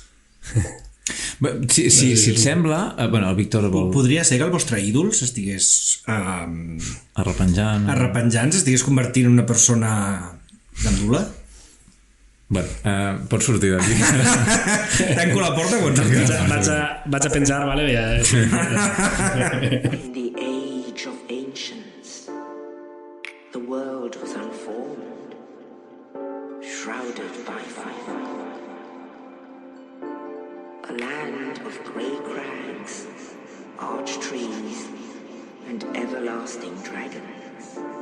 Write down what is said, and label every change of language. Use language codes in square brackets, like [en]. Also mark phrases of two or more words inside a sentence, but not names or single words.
[ca] Si et sembla... Bueno, el Víctor vol... Podria ser que el vostre ídol s'estigués... arrepenjant, s'estigués convertint en una persona gandula? Bueno, pots sortir d'aquí. Tanco la porta quan vaig a pensar, vale? [en] In the age of ancients, the world was unformed, shrouded by fire. A land of grey crags, arch trees, and everlasting dragons.